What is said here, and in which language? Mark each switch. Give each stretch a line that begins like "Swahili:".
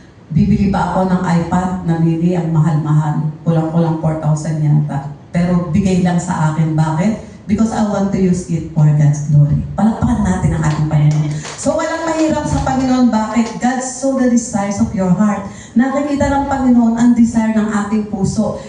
Filipino: Bibili pa ako ng iPad na bili ang mahal-mahal. Kulang-kulang 4,000 yata. Pero bigay lang sa akin. Bakit?
English: Because I want to use it for God's glory.
Filipino: Palakpakan natin ang ating Panginoon. So walang mahirap sa Panginoon. Bakit?
English: God saw the desires of your heart.
Filipino: Nakikita ng Panginoon ang desire ng ating puso.